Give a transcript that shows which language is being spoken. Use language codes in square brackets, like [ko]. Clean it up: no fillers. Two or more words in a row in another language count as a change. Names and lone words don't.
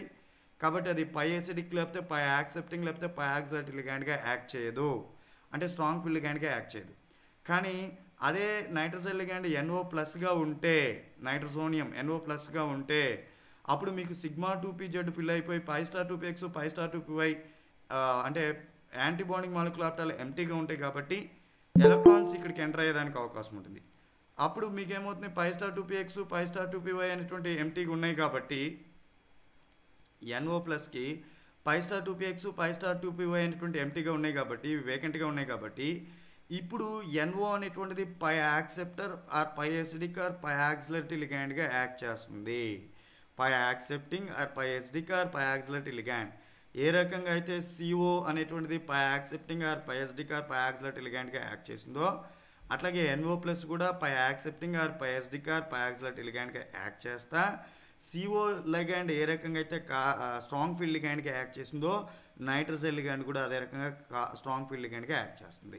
[te] కాబట్టి అది [en] pi acidic [te] లేకపోతే [en] pi accepting [te] లేకపోతే [en] pi acceleratory ligand act [te] చేయదు. అంటే [en] strong field ligand act [te] చేయదు. కానీ అదే [en] nitrogen ligand NO plus [te] ఉంటే, నైట్రోజోనియం [en] NO plus [te] ఉంటే అప్పుడు మీకు σ2pz ఫిల్ అయిపోయి π2px π2py అంటే [en] anti bonding molecular orbital [te] ఎంటీగా ఉంటాయి. కాబట్టి ఎలక్ట్రాన్స్ ఇక్కడికి ఎంటర్ అయ్యేదానికి అవకాశం ఉంటుంది. అప్పుడు మీకు ఏమవుతుంది π2px π2py అనేటువంటి ఎంటీగా ఉన్నాయి కాబట్టి NO ప్లస్కి π2px π2py అనేటువంటి ఎంటీగా ఉన్నాయి కాబట్టి వేకెంట్గా ఉన్నాయి కాబట్టి ఇప్పుడు NO అనేటువంటిది [en] pi acceptor or pi acidic or pi acceleratory ligand act [te] చేస్తుంది. [en] pi accepting or pi acidic or pi acceleratory ligand. [te] ఏ రకంగా అయితే CO అనేటువంటిది [en] pi accepting or pi acidic or pi acceleratory ligand act [te] చేసిందో అట్లాగే [en] NO plus [te] కూడా [en] pi accepting or pi acidic or pi acceleratory ligand act [te] చేస్తా [en] CO ligand [te] ఏ రకంగా అయితే [en] strong field ligand act [te] చేసిందో [en] nitrogen ligand [te] కూడా అదే రకంగా [en] strong field ligand act [te] చేస్తుంది.